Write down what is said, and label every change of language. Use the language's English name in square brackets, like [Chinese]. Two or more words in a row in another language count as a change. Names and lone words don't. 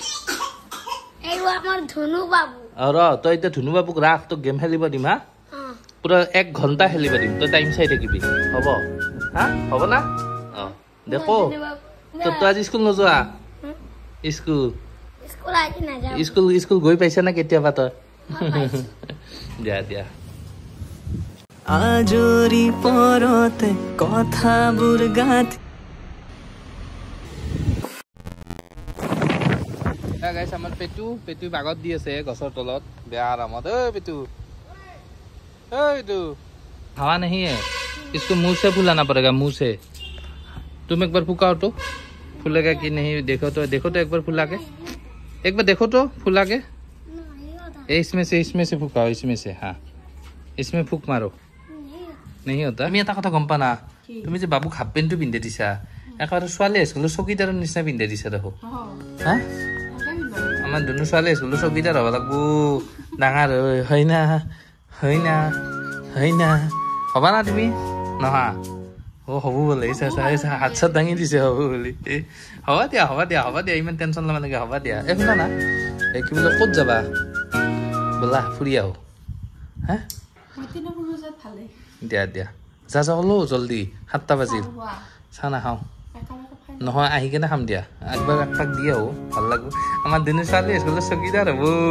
[Assamese] তই এতিয়া ধুনু বাবুক ৰাখ তোক গেম খেলিব দিম হা পুৰা 1 ঘণ্টা খেলিব দিম তই টাইম চাই থাকিবি হ'ব হা হ'ব না দেখো তই আজি স্কুল নোযোৱা স্কুল গৈ পাইছা না কেতিয়াবা তই দিয়া আজৰি পৰতে কথাবোৰ গাঁথি গাইছ আমাৰ পেটু বাগত দি আছে গছৰ তলত বেয়া আৰামত [Hindi] पेटू हवा नहीं है इसको मुंह से फुलाना पड़ेगा मुंह से तुम एक बार फुकाओ तो फूलेगा कि नहीं देखो तो एक बार फुला के एक बार देखो तो फुला के इसमें से फुकाओ इसमें से हाँ इसमें फुक मारो नहीं होता [Assamese] তুমি এটা কথা গম পা না তুমি যে বাবুক হাফ পেণ্টটো পিন্ধে দিছা একেবাৰে ছোৱালী স্কুলৰ চকীদাৰৰ নিচিনা পিন্ধে দিছা দেখো হা আমাৰ দুনু ছোৱালী স্কুলৰ চকীদাৰ হ'ব লাগব ডাঙৰ হয় না হ'বা না তুমি নহা হ'ব বোলে হাত চাত দাঙি দিছে হ'ব বুলি হ'ব দিয়া ইমান টেনশ্যন ল'ব লাগে হ'ব দিয়া শুনা না কি বোলে ক'ত যাবা ব'লা ফুৰি আহো হা দিয়া যা হ'লো জল্দি 7টা বাজিল চাহ নাখাওঁ নহয় আহি কেনে খাম দিয়া একবাৰ একপাক দি আহো ভাল লাগব আমাৰ দুনু ছোৱালী স্কুলৰ চকীদাৰ হ'ব